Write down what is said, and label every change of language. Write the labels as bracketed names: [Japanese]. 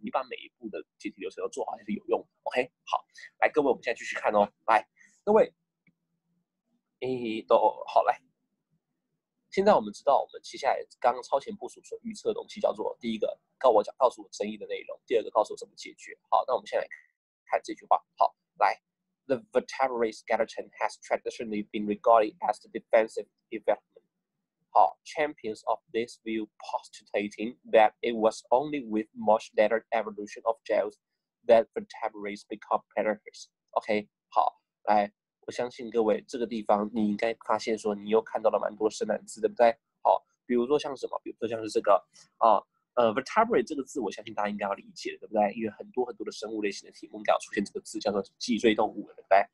[Chinese] 你把每一步的解题流程都做好，还是有用。OK， 好，来各位，我们现在继续看哦。来，各位，都好来。现在我们知道，我们接下来刚刚超前部署所预测的东西叫做第一个告诉我争议的内容，第二个告诉我怎么解决。好，那我们现在来看这句话。好，来 [English] ，The vertebrate skeleton has traditionally been regarded as the defensive development. 好 ，champions of this view postulating that it was only with much later evolution of gels that vertebrates become predators. [Chinese] OK， 好，来。我相信各位这个地方你应该发现说你又看到了蛮多生难字，对不对？好，比如说像什么，比如说像是这个vertebrate 这个字，我相信大家应该要理解，对不对？因为很多的生物类型的题目应该要出现这个字，叫做脊椎动物，对不对？